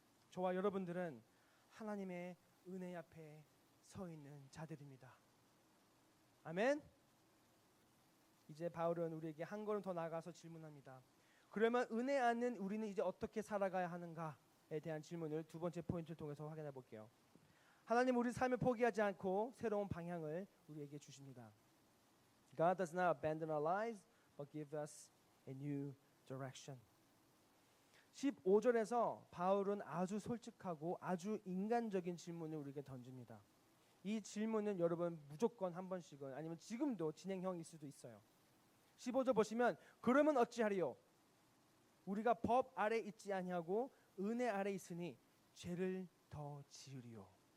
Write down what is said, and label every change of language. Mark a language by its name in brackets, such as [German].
[Korean] 저와 여러분들은 하나님의 은혜 앞에 서 있는 자들입니다. 아멘. 이제 바울은 우리에게 한 걸음 더 나아가서 질문합니다. 그러면 은혜 안는 우리는 이제 어떻게 살아가야 하는가에 대한 질문을 두 번째 포인트를 통해서 확인해 볼게요. 하나님 우리 삶을 포기하지 않고 새로운 방향을 우리에게 주십니다. [English] God does not abandon our lives, but give us a new direction. [Korean] 15절에서 바울은 아주 솔직하고 아주 인간적인 질문을 우리에게 던집니다. 이 질문은 여러분 무조건 한 번씩은 아니면 지금도 진행형일 수도 있어요. 15절 보시면 그러면 어찌하리요? 우리가 법 아래 있지 아니하고 은혜 아래 있으니 죄를 더 지으리요.